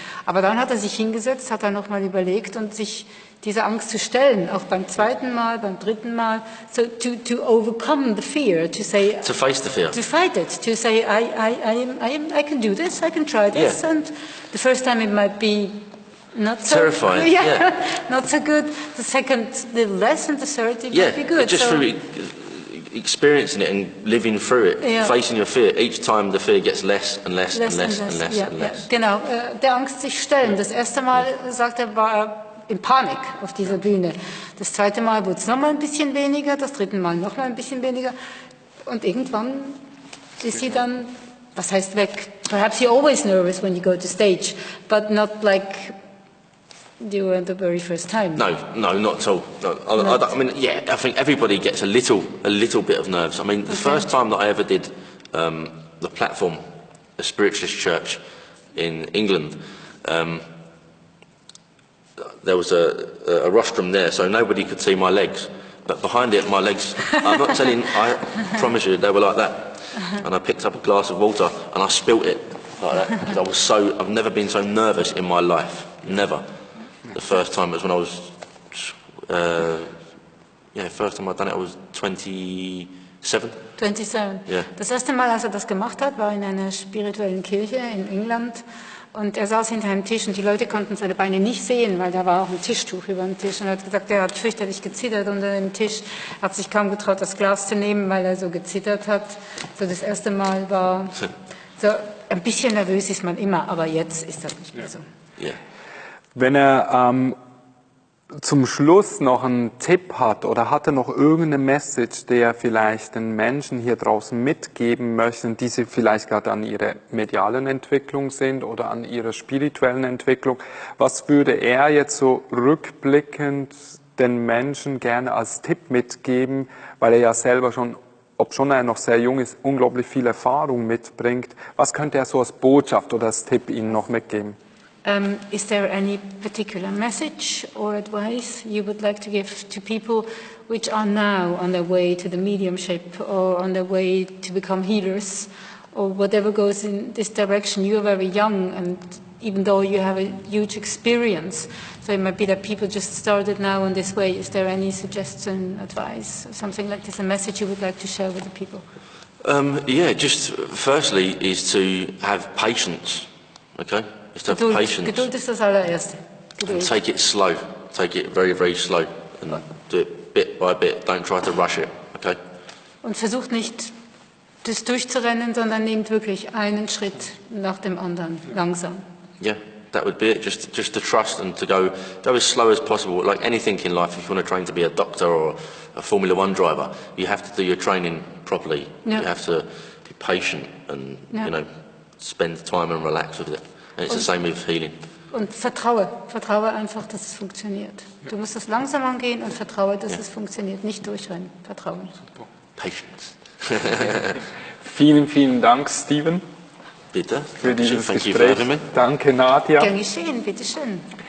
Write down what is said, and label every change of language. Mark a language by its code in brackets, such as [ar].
[de] Aber dann hat er sich hingesetzt, hat er nochmal überlegt und sich diese Angst zu stellen, auch beim zweiten Mal, beim dritten Mal, [en] so to overcome the fear, to face the fear, to fight it, to say I can do this, I can try this, and the first time it might be not so terrifying, not so good. The second, little less, and the third, it might be good. Just through experiencing it and living through it, facing your fear, each time the fear gets less and less and less and less and less. [de] Genau, der Angst sich stellen. Das erste Mal, sagt er, war er in Panik auf dieser Bühne. Das zweite Mal wurde es nochmal ein bisschen weniger, das dritte Mal nochmal ein bisschen weniger. Und irgendwann ist sie dann, was heißt weg? [en] Perhaps you're always nervous when you go to stage, but not like you were the very first time. No, not at all. No. I mean, I think everybody gets a little bit of nerves. I mean, the first time that I ever did the platform, a spiritualist church in England, there was a rostrum there, so nobody could see my legs. But behind it, my legs, I'm not telling, I promise you, they were like that. And I picked up a glass of water and I spilt it like that. Because I've never been so nervous in my life. Never. The first time was when I was, first time I'd done it, I was 27. 27. Yeah. [de] Das erste Mal, als er das gemacht hat, war in einer spirituellen Kirche in England. Und er saß hinter einem Tisch und die Leute konnten seine Beine nicht sehen, weil da war auch ein Tischtuch über dem Tisch. Und er hat gesagt, er hat fürchterlich gezittert unter dem Tisch, hat sich kaum getraut, das Glas zu nehmen, weil er so gezittert hat. So das erste Mal war, so ein bisschen nervös ist man immer, aber jetzt ist das nicht mehr so. Yeah. Wenn er zum Schluss noch einen Tipp hat oder hat er noch irgendeine Message, der vielleicht den Menschen hier draußen mitgeben möchten, die sie vielleicht gerade an ihrer medialen Entwicklung sind oder an ihrer spirituellen Entwicklung, was würde er jetzt so rückblickend den Menschen gerne als Tipp mitgeben, weil er ja selber schon, obschon er noch sehr jung ist, unglaublich viel Erfahrung mitbringt. Was könnte er so als Botschaft oder als Tipp Ihnen noch mitgeben? [en] Is there any particular message or advice you would like to give to people which are now on their way to the mediumship or on their way to become healers or whatever goes in this direction? You are very young, and even though you have a huge experience, so it might be that people just started now on this way. Is there any suggestion, advice, something like this, a message you would like to share with the people? Yeah, just firstly is to have patience, okay? Is to have patience. [de] Geduld ist das allererste. Geduld. [en] And take it slow. Take it very, very slow. And do it bit by bit. Don't try to rush it, okay? [de] Und versucht nicht, das durchzurennen, sondern nehmt wirklich einen Schritt nach dem anderen, langsam. [en] Yeah, that would be it. Just to trust and to go as slow as possible. Like anything in life, if you want to train to be a doctor or a Formula One driver, you have to do your training properly. Yeah. You have to be patient and you know, spend time and relax with it. And it's the same with healing. [de] Und vertraue einfach, dass es funktioniert. Du musst es langsam angehen und vertraue, dass es funktioniert. Nicht durchrennen, vertraue. [en] Patience. [de] Vielen, vielen Dank, Steven. Bitte. Für dieses [en] Thank you [de] Gespräch. [en] for having me. [de] Danke, Nadja. Gern geschehen, bitteschön.